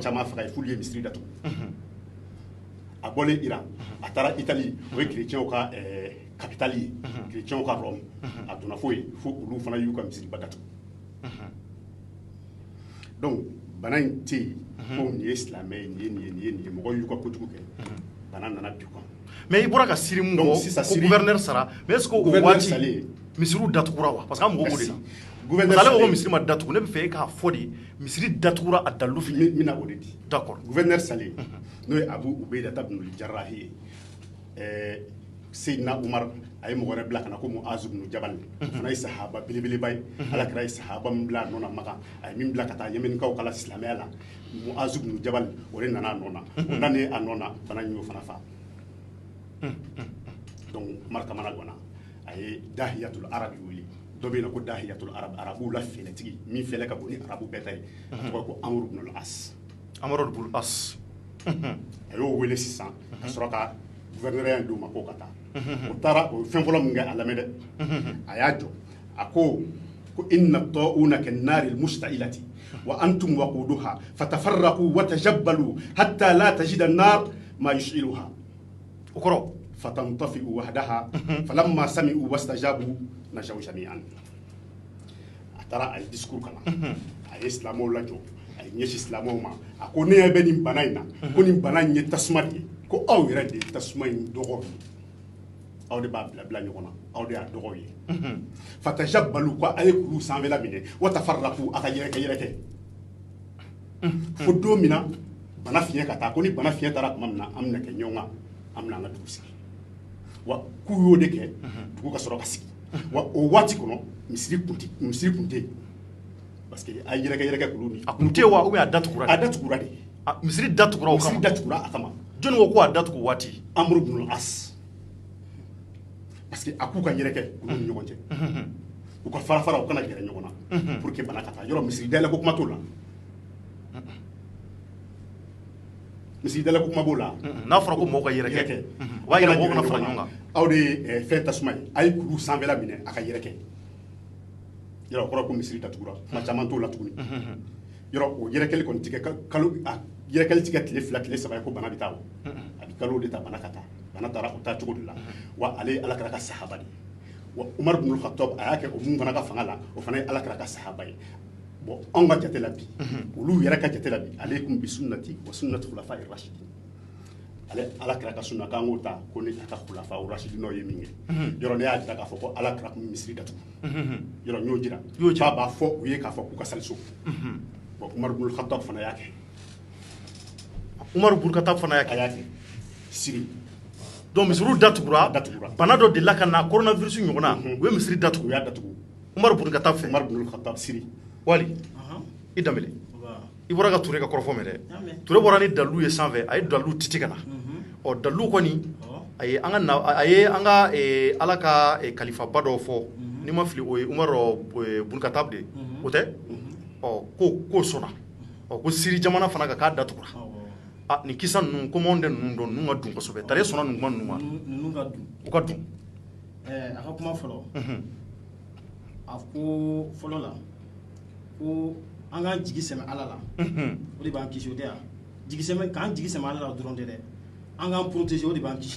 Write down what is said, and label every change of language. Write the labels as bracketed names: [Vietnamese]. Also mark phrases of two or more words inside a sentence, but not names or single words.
[Bambara] caman faga ye f'olu ye misiri datugu a bɔlen Iran a taara Italie o ye chrétienw ka capitale ye chrétienw ka Rome a donna fo ye fo olu fana y'u ka misiriba datugu donc bana in tɛ yen ko nin ye silamɛ ye nin ye mɔgɔ y'u ka kojugu kɛ bana nana bi kɔnɔ mais i bɔra ka siri mun fɔ ko gouverneur sara mais [French] est ce que [Bambara] o waati misiriw datugura wa [French] parce que [Bambara] an mago b'o de la [French] parce que [Bambara] ale ko misiri ma datugu ne bɛ fɛ e k'a fɔ de misiri datugura a dalilu fɛ n bɛna o de di d'accord gouverneur Saleh n'o ye Abu Ubaidata bin al-Jarrahi ye Seydina Umar a ye mɔgɔ wɛrɛ bila ka na ko Muazu bin Jabal o fana ye sahaba belebeleba ye Alakira ye sahaba min bila a nɔ na Maka a ye min bila ka taa Yemenikaw ka la silamɛya la Muazu bin Jabal o de nana a nɔ na o nanen a nɔ na bana in y'o fana fa donc Umar kamana gana a ye Dahiyatul Arabi wuli dɔ bɛ yen nɔ ko Dahiyatul Arabi arabuw la fɛlɛtigi min fɛlɛ ka bon ni arabu bɛɛ ta ye a tɔgɔ ko Amr ibn al-As Amr ibn al-As a y'o wele sisan ka sɔrɔ ka gouverneur d'u ma ko ka taa o taara o fɛn fɔlɔ min kɛ a lamɛn dɛ a y'a jɔ a ko [Arabic] إن الطاعون كالنار المشتعلة وأنتم وقودها فتفرقوا وتجبلوا حتى لا تجد النار ما يشعلها [Bambara] o kɔrɔ [Arabic] فتنطفئ وحدها فلما سمعوا واستجابوا نجوا جميعا [Bambara] a taara a ye discours kalan a ye silamɛw lajɔ a ye ɲɛsin silamɛw ma a ko ne ɲɛ bɛ nin bana in na ko nin bana in ye tasuma de ye ko aw yɛrɛ de ye tasuma in dɔgɔ ye aw de b'a bila bila ɲɔgɔn na aw de y'a dɔgɔ ye fatajabbalu ko a ye kulu sanfɛla minɛ [Arabic] وتفرقوا [Bambara] a ka yɛrɛkɛ fo don min na bana fiɲɛ ka taa ko ni bana fiɲɛ taara tuma min na an bɛna kɛ ɲɔgɔn kan an bɛna an ka dugu sigi wa k'u y'o de kɛ dugu ka sɔrɔ ka sigi wa o waati kɔnɔ misiri kun tɛ yen [French] parce que [Bambara] a ye yɛrɛkɛ kulu min a kun tɛ yen wa [French] ou bien [Bambara] a datugura a datugura de misiri datugura o kama misiri datugura a kama jɔnni ko ko a datugu waati Amr ibn al-As [French] parce que [Bambara] a k'u ka yɛrɛkɛ kulu ni ɲɔgɔn cɛ u ka fara fara u kana gɛrɛ ɲɔgɔn na [French] pour que [Bambara] bana ka taa yɔrɔ misiri dayɛlɛ ko kuma t'o la misiri dayɛlɛ ko kuma b'o la n'a fɔra ko mɔgɔw ka yɛrɛkɛ o b'a yira mɔgɔw kana fara ɲɔgɔn kan aw de ye fɛn tasuma ye a ye kulu sanfɛla minɛ a ka yɛrɛkɛ yɔrɔ o kɔrɔ ko misiri datugura kuma caman t'o la tuguni yɔrɔ o yɛrɛkɛli kɔni ti kɛ kalo a yɛrɛkɛli ti kɛ tile fila tile saba ye ko bana bɛ taa o a bɛ kalo de ta bana ka taa bana taara o taa cogo de la wa ale ye Alakira ka sahaba de ye wa Umar ibn al-Khattab a y'a kɛ o mun fana ka fanga la o fana ye Alakira ka sahaba ye bon anw ka jate la bi olu yɛrɛ ka jate la bi [Arabic] عليكم بسنتي وسنة الخلفاء الراشدين [Bambara] ale Alakira ka sunna k'an k'o ta ko ni a ka khulafa rashidinaw ye min kɛ yɔrɔ ne y'a jira k'a fɔ ko Alakira kun misiri datugu yɔrɔ n y'o jira ba b'a fɔ u ye k'a fɔ k'u ka sali so bon Umar ibn al-Khattab fana y'a kɛ Umar ibn al-Khattab fana y'a kɛ siri donc misiriw datugura bana dɔ delila ka na coronavirus ɲɔgɔnna u ye misiri datugu u y'a datugu Umar ibn al-Khattab fɛ Umar ibn al-Khattab siri wali i danbele i bɔra ka Ture ka kɔrɔfɔ mɛn dɛ Ture bɔra ni dalilu ye sanfɛ a ye dalilu titi ka na ɔ dalilu kɔni a ye an ka Ala ka kalifaba dɔw fɔ n'i ma fili o ye Umar ibn al-Khattab de o tɛ ɔ k'o sɔnna ɔ ko siri jamana fana kan k'a datugura nin kisa ninnu ko anw tɛ ninnu dɔn ninnu ka dun kosɛbɛ tare sɔnna ninnu kuma ninnu ma ninnu ka dun u ka dun a ka kuma fɔlɔ a ko fɔlɔ la ko an k'an jigi sɛmɛ Ala la o de b'an kisi o tɛ yan k'an jigi sɛmɛ Ala la dɔrɔn tɛ dɛ an k'an protéger o de b'an kisi